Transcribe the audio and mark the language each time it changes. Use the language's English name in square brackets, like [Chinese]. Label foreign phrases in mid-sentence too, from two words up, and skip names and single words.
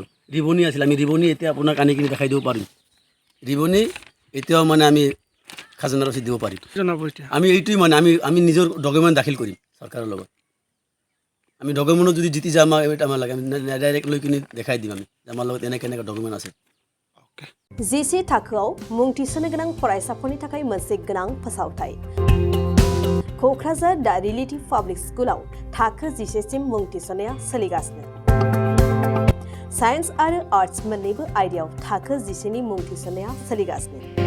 [Assamese] ৰিবনি আছিল, আমি ৰিবনি এতিয়া আপোনাক আনি কিনি দেখাই দিব পাৰিম। ৰিবনি এতিয়াও মানে আমি খাজানা ৰচিদ দিব পাৰিম। জনাব এতিয়া আমি এইটোৱে মানে আমি নিজৰ ডকুমেণ্ট দাখিল কৰিম চৰকাৰৰ লগত। আমি ডকুমেণ্টত যদি জিতি যাওঁ আমাৰ লাগে, আমি ডাইৰেক্ট লৈ কিনি দেখাই দিম আমি আমাৰ লগত এনেকৈ ডকুমেণ্ট আছে। [Bodo] GC थाखोआव मुं थिसननो गोनां फरायसाफोरनि थाखाय मोनसे गोनां फोसावथाय। क'क्राझार दा रिलेटिभ पाब्लिक स्कुलाव थाखो 10 सिम मुं थिसननाया सोलिगासिनो। साइन्स आरो आर्ट्स मोन्नैबो आयदायाव थाखो 10 नि मुं थिसननाया सोलिगासिनो।